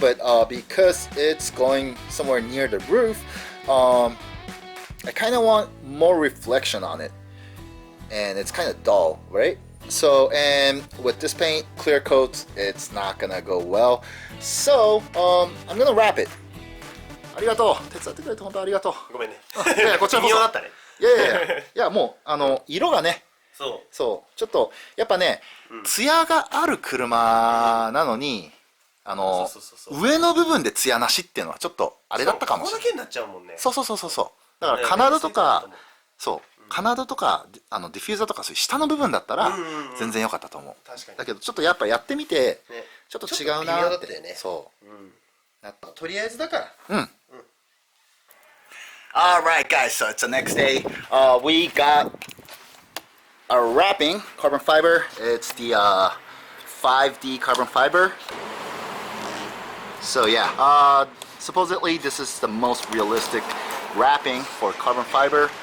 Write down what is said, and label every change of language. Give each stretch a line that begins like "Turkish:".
English: But because it's going somewhere near the roof, I kind of want more reflection on it, and it's kind of dull, right? So, and with this paint, clear coat, it's not gonna go well. So, I'm gonna wrap it.
Japanese: ありがとう。手伝ってくれて本当ありがとう。ごめんね。いやいや、こちらこそ。微妙だったね。いやいやいや、いやもう色がね、そう、ちょっとやっぱね、ツヤがある車なのに、上の部分でツヤなしっていうのはちょっとあれだったかもしれない。ここだけになっちゃうもんね。そう。だからカナドとか、そう。カナドとかディフューザーとかそういう下の部分だったら全然良かったと思う。だけどちょっとやっぱやってみてちょっと違うなって。そう。とりあえずだから。うん。
English: Alright guys, so it's the next day. We got a wrapping carbon fiber. It's the 5D carbon fiber. So yeah, supposedly this is the most realistic wrapping for carbon fiber.